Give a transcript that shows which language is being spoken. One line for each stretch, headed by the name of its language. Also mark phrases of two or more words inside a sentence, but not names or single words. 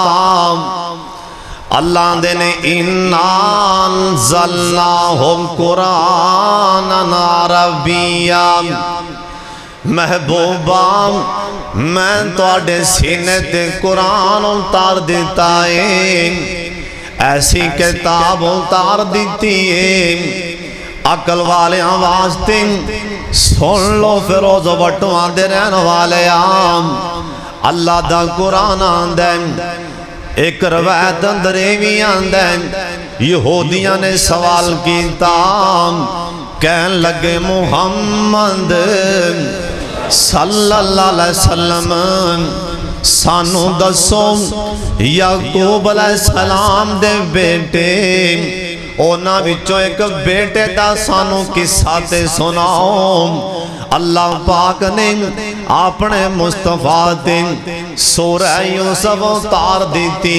Punjabi: اللہ دے نے
Arabic: إنا أنزلناه قرآنا عربيا,
Punjabi: محبوبا میں تہاڈے سینے تے قرآن اتار دتا ہے، ایسی کتاب اتار دی ہے عقل والے واسطے. سن لو فیر اس بٹوآ دے رہنے والے اللہ دا قرآن آندا ہے. اک روایت اندر بھی آندا ہے، یہودیاں نے سوال کیتا، کہن لگے محمد
Arabic: صلى الله عليه وسلم
Punjabi: سانوں دسو یعقوب
Arabic: عليه السلام
Punjabi: دے بیٹے اونہاں وچوں اک بیٹے دا سانوں قصہ تے سناؤ. اللہ پاک نے اپنے مصطفیٰ تے سورہ یوسف اتار دی.